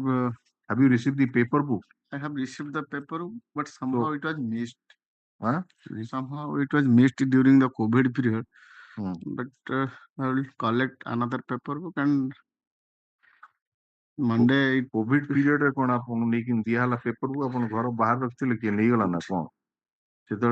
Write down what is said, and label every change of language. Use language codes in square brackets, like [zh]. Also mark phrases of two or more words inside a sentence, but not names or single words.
[en] Have you received the paper book? I have received the paper, but somehow it was missed. Huh? Somehow it was missed during the COVID period. But I will collect another paper book and Monday. COVID period [or] ରେ କଣ ଆପଣ ନେଇକି ଦିଆହେଲା ପେପର କୁ ଆପଣ ଘର ବାହାରେ ରଖିଥିଲେ କିଏ ନେଇଗଲା ନା କଣ ସେତେବେଳେ